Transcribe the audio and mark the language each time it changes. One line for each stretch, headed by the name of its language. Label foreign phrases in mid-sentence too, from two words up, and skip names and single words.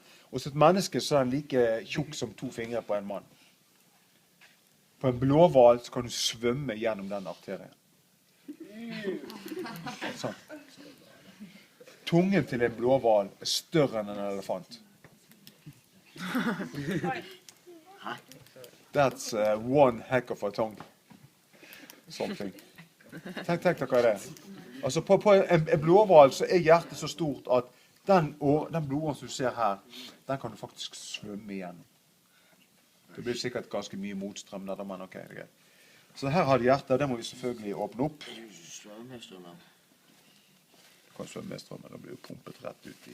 Norwegian: Og så et menneske så er den like tjukk som 2 fingre på en mann. På en blåhval så kan du svømme gjennom den arterien. Sånn. Tungen til en blåhval er større enn en elefant.
English: That's one heck of a tongue. Something.
Norwegian: Tenk dere det. Altså på en blåhval så er hjertet så stort at den blodåren som du ser her, den kan du faktisk svømme igjennom. Det blir sikkert ganske mye motstrøm der, men ok, det er greit. Så her har de hjertet, og det må vi selvfølgelig åpne opp. Kan svømme med strømmen, da blir jo pumpet rett ut i.